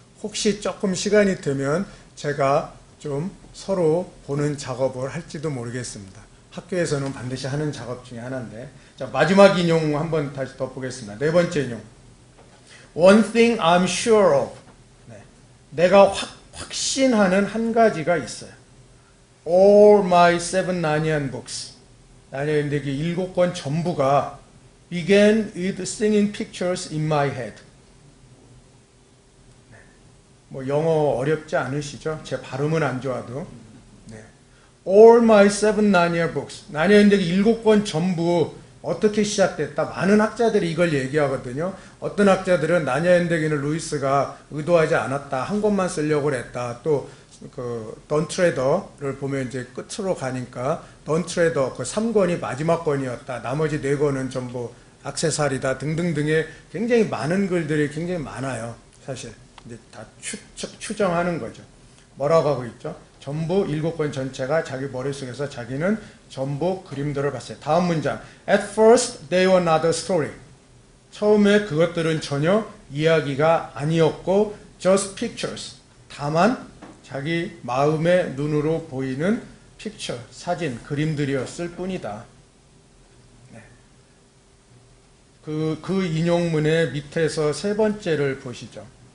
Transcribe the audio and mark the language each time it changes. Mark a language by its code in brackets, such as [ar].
[ko] 혹시 조금 시간이 되면 제가 좀 서로 보는 작업을 할지도 모르겠습니다. 학교에서는 반드시 하는 작업 중에 하나인데. 자, 마지막 인용 한번 다시 더 보겠습니다. 네 번째 인용. [en] One thing I'm sure of. [ko] 내가 확신하는 한 가지가 있어요. [en] All my 7 Narnian books. [ko] 나니아인들기 7권 전부가 [en] began with singing pictures in my head. [ko] 뭐 영어 어렵지 않으시죠? 제 발음은 안 좋아도. [en] All my 7 Narnia books. [ko] 나니아인들기 7권 전부 어떻게 시작됐다? 많은 학자들이 이걸 얘기하거든요. 어떤 학자들은 나니아인들기는 루이스가 의도하지 않았다. 한 권만 쓰려고 했다. 또 던 트레더를 보면 이제 끝으로 가니까 던 트레더 그 3권이 마지막 권이었다. 나머지 4권은 전부 액세서리다 등등등의 굉장히 많은 글들이 굉장히 많아요. 사실 이제 다 추정하는 거죠. 뭐라고 하고 있죠? 전부 7권 전체가 자기 머릿속에서 자기는 전부 그림들을 봤어요. 다음 문장. [en] At first they were not a story. [ko] 처음에 그것들은 전혀 이야기가 아니었고 [en] just pictures. [ko] 다만 자기 마음의 눈으로 보이는 픽처, 사진, 그림들이었을 뿐이다. 그 인용문의 밑에서 세 번째를 보시죠.